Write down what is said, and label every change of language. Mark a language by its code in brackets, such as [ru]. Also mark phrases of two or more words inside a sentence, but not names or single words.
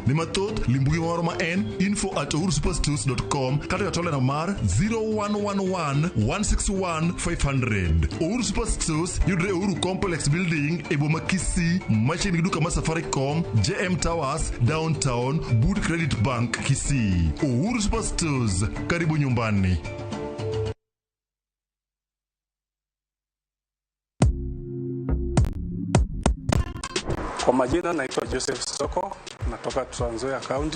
[luo] Ni mathoth limbugi moro ma en info@uhurusuperstores.com kata yatole na mar 0111 161 500. Uhuru Superstores yudre Uhuru Complex Building e boma Kisii machiegni gi duka ma Safaricom, JM Towers, Downtown, Bud Credit Bank Kisii. [sw] Uhuru Superstores, karibu nyumbani. Kwa majina naitwa Joseph Soko, natoka Trans Nzoia County.